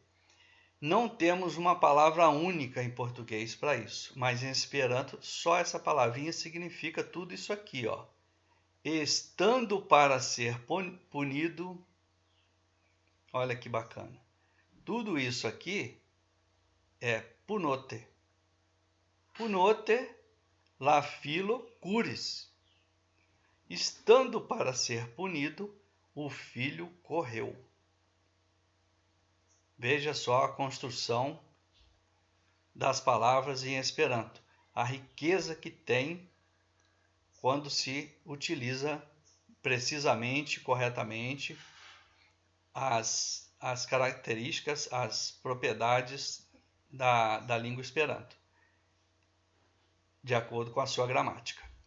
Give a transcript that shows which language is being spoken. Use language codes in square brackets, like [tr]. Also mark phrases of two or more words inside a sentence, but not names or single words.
[pt] Não temos uma palavra única em português para isso, mas em Esperanto só essa palavrinha significa tudo isso aqui, ó. Estando para ser punido, olha que bacana. Tudo isso aqui é punote. [eo] Punote la filo curis. [pt] Estando para ser punido, o filho correu. Veja só a construção das palavras em Esperanto, a riqueza que tem quando se utiliza precisamente, corretamente, as características, as propriedades da língua Esperanto, de acordo com a sua gramática.